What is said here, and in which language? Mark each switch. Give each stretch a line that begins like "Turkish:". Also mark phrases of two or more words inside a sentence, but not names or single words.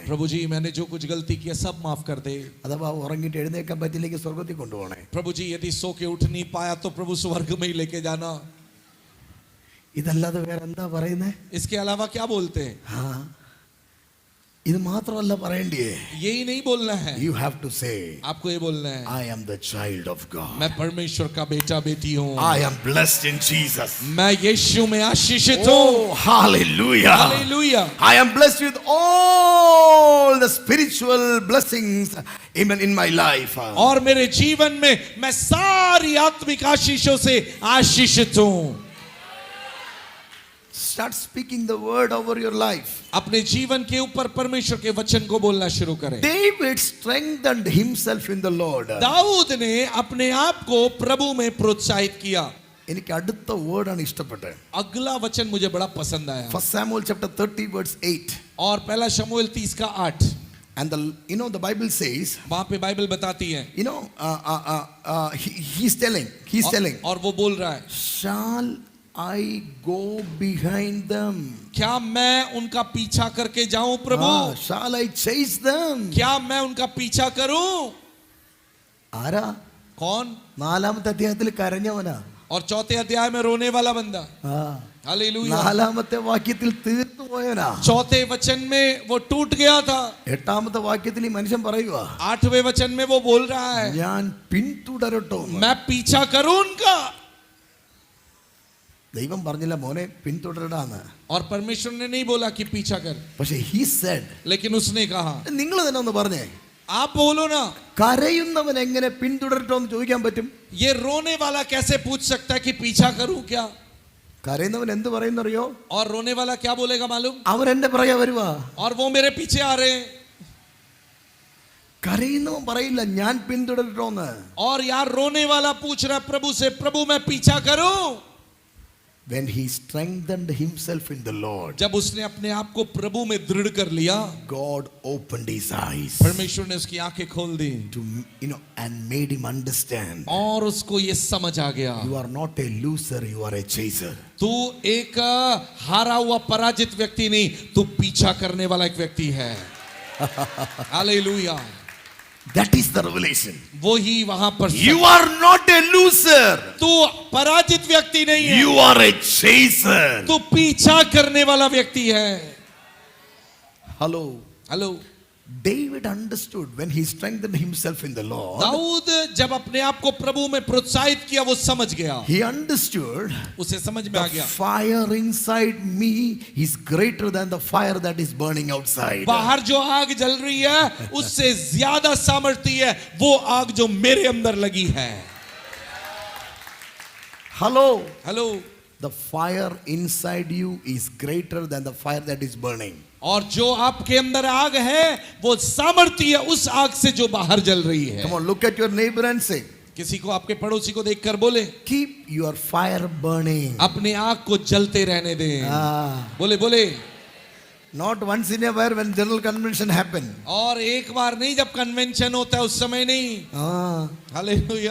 Hindi: प्रभु जी मैंने जो कुछ गलती किया सब माफ कर दे।
Malayalam: അഥവാ ഉറങ്ങിയിട്ട് എഴുന്നേക്കാൻ പറ്റില്ലെങ്കിൽ സ്വർഗ്ഗത്തിൽ കൊണ്ടുപോകണേ.
Hindi: प्रभु जी यदि सो के उठ नहीं पाया तो प्रभु स्वर्ग में ही लेके जाना।
Malayalam: ഇതല്ലാതെ വേറെ എന്താ പറയുന്നേ?
Hindi: इसके अलावा क्या बोलते हैं?
Malayalam: ഇത് മാത്രമല്ല പറയണ്ടേ.
Hindi: यही नहीं बोलना है,
English: You have to say,
Hindi: आपको ये बोलना है,
English: I am the child of God.
Hindi: मैं परमेश्वर का बेटा बेटी हूँ,
English: I am blessed in Jesus.
Hindi: मैं यीशु में आशीषित हूँ।
English: Oh, hallelujah.
Hindi: हालेलुया।
English: I am blessed with all the spiritual blessings even in my life.
Hindi: और मेरे जीवन में मैं सारी आत्मिक आशीषों से आशीषित हूँ।
English: Start speaking the word over your life.
Hindi: अपने जीवन के ऊपर परमेश्वर के वचन को बोलना शुरू करें।
English: David strengthened himself in the Lord.
Hindi: दाऊद ने अपने आप को प्रभु में प्रोत्साहित किया।
Malayalam: എനിക്ക് അടുത്ത വേർഡാണ് ഇഷ്ടപ്പെട്ടത്.
Hindi: अगला वचन मुझे बड़ा पसंद आया।
English: 1 Samuel chapter 30 verse 8.
Hindi: और पहला शमूएल 30 का 8,
English: And the Bible says,
Hindi: वहां पे बाइबल बताती है,
English: he's telling,
Hindi: और वो बोल रहा है,
English: shall I go behind them?
Hindi: क्या मैं उनका पीछा करके जाऊं प्रभु?
English: Shall I chase them?
Hindi: क्या मैं उनका पीछा करूं?
Malayalam: ആരാ?
Hindi: कौन?
Malayalam: നാലാമത്തെ അധ്യായത്തിൽ കരഞ്ഞവനാ.
Hindi: और चौथे अध्याय में रोने वाला बंदा। हालेलुया।
Malayalam: നാലാമത്തെ വാക്യത്തിൽ തീർന്നു പോയവനാ.
Hindi: चौथे वचन में वो टूट गया था।
Malayalam: എട്ടാമത്തെ വാക്യത്തിൽ ഈ മനുഷ്യൻ പറയുക,
Hindi: 8वें वचन में वो बोल रहा है,
Malayalam: ഞാൻ പിന്തുടരട്ടോ.
Hindi: मैं पीछा करूं उनका।
Malayalam: ദൈവം പറഞ്ഞില്ല മോനെ പിന്തുടരടാന്ന്.
Hindi: और परमेश्वर ने नहीं बोला कि पीछा कर,
English: പക്ഷെ he said,
Hindi: लेकिन उसने कहा,
Malayalam: നിങ്ങൾ തന്നെ ഒന്ന് പറഞ്ഞേ,
Hindi: आप बोलो ना,
Malayalam: കരയുന്നവൻ എങ്ങനെ പിന്തുടരട്ടോ എന്ന് ചോദിക്കാൻ പറ്റും?
Hindi: ये रोने वाला कैसे पूछ सकता है कि पीछा करूं क्या?
Malayalam: കരയുന്നവൻ എന്ത് പറയുന്നറിയോ?
Hindi: और रोने वाला क्या बोलेगा मालूम?
Malayalam: അവൻ എന്റെ പറയാ വരുവാ.
Hindi: और वो मेरे पीछे आ रहे हैं।
Malayalam: കരയുന്നവൻ പറയില്ല ഞാൻ പിന്തുടരട്ടോന്ന്.
Hindi: और यार रोने वाला पूछ रहा प्रभु से, प्रभु मैं पीछा करूं?
English: When he strengthened himself in the Lord,
Hindi: जब उसने अपने आप को प्रभु में दृढ़ कर लिया,
English: God opened his eyes
Hindi: परमेश्वर ने उसकी आंखें खोल दी
English: to and made him understand,
Hindi: और उसको ये समझ आ गया,
English: you are not a loser, you are a chaser.
Hindi: तू एक हारा हुआ पराजित व्यक्ति नहीं, तू पीछा करने वाला एक व्यक्ति है। हालेलुया।
English: That is the revelation.
Hindi: वो ही वहां पर
English: You are not a loser,
Hindi: तू पराजित व्यक्ति नहीं है,
English: you are a chaser.
Hindi: तू पीछा करने वाला व्यक्ति है।
English: Hello.
Hindi: हेलो।
English: David understood when he strengthened himself in the Lord.
Hindi: दाऊद जब अपने आप को प्रभु में प्रोत्साहित किया, वो समझ गया,
English: He understood
Hindi: उसे समझ में आ
English: the
Hindi: गया,
English: fire inside me is greater than the fire that is burning outside.
Hindi: बाहर जो आग जल रही है उससे ज्यादा सामर्थ्य है वो आग जो मेरे अंदर लगी है।
English: Hello.
Hindi: हेलो।
English: The fire inside you is greater than the fire that is burning.
Hindi: और जो आपके अंदर आग है वो सामर्थ्य है उस आग से जो बाहर जल रही है।
English: Come on, look at your neighbor and say,
Hindi: किसी को आपके पड़ोसी को देखकर बोले,
English: keep your fire burning.
Hindi: अपने आग को जलते रहने दें। बोले बोले।
English: Not once in a while when general convention happen.
Hindi: और एक बार नहीं, जब कन्वेंशन होता है उस समय नहीं। हालेलुया।